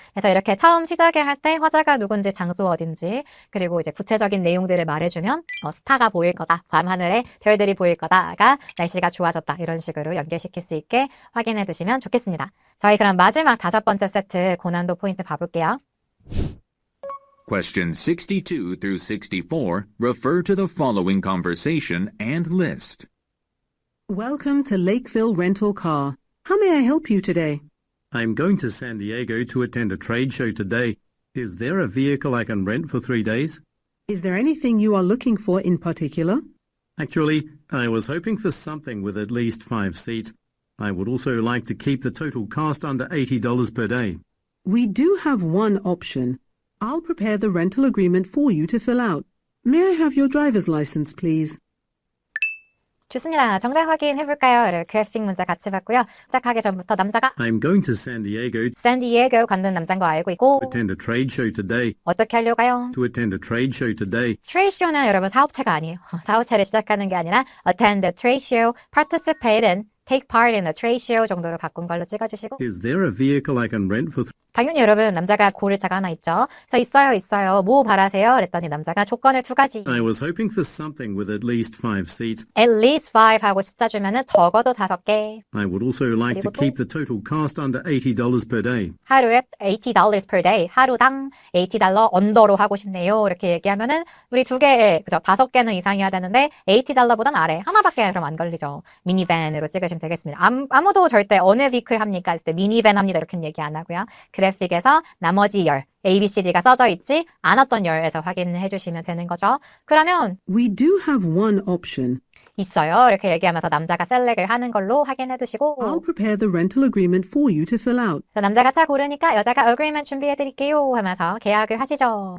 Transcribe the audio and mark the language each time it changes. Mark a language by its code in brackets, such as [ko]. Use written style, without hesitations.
[ko] 그래서 이렇게 처음 시작에 할 때 화자가 누군지 장소 어딘지 그리고 이제 구체적인 내용들을 말해주면 스타가 보일 거다. 밤하늘에 별들이 보일 거다가 날씨가 좋아졌다. 이런 식으로 연결시킬 수 있게 확인해 두시면 좋겠습니다. 저희 그럼 마지막 5번째 세트 고난도 포인트 봐볼게요. [en] Questions 62 through 64 refer to the following conversation and list. Welcome to Lakeville Rental Car. How may I help you today? I'm going to San Diego to attend a trade show today. Is there a vehicle I can rent for 3 days? Is there anything you are looking for in particular? Actually, I was hoping for something with at least 5 seats. I would also like to keep the total cost under $80 per day. We do have one option. I'll prepare the rental agreement for you to fill out. May I have your driver's license, please? [ko] 좋습니다. 정답 확인해볼까요? 그래픽 문제 같이 봤고요. 시작하기 전부터 남자가 [en] I'm going to San Diego [ko] 샌디에고 간다는 남자인 거 알고 있고 [en] to attend a trade show today. [ko] 어떻게 하려고요? [en] To attend a trade show today. [ko] 트레이드 쇼는 여러분 사업체가 아니에요. 사업체를 시작하는 게 아니라 [en] attend a trade show, [ko] participate in, take part in a trade show 정도로 바꾼 걸로 찍어주시고 [en] Is there a vehicle I can rent for [ko] 당연히 여러분 남자가 고를 자가 하나 있죠. 그래서 있어요. 뭐 바라세요? 그랬더니 남자가 조건을 2가지. [en] I was hoping for something with at least 5 seats. At least 5 [ko] 하고 숫자 주면은 적어도 5개. [en] I would also like to [ko] 그리고 또? [en] keep the total cost under $80 per day. [ko] 하루에 $80 [en] per day. [ko] 하루당 $80 언더로 하고 싶네요. 이렇게 얘기하면은 우리 2개, 그죠? 5개는 이상이어야 되는데 $80보단 아래. 하나밖에 그럼 안 걸리죠. 미니밴으로 찍으시면 되겠습니다. 아무도 절대 어느 비클 합니까? 했을 때 미니밴 합니다. 이렇게 얘기 안 하고요. 그래픽에서 나머지 열, A, B, C, D가 써져 있지 않았던 열에서 확인해 주시면 되는 거죠. 그러면 [en] We do have one option. [ko] 있어요. 이렇게 얘기하면서 남자가 셀렉을 하는 걸로 확인해 두시고 [en] I'll prepare the rental agreement for you to fill out. [ko] 그래서 남자가 차 고르니까 여자가 agreement 준비해 드릴게요 하면서 계약을 하시죠.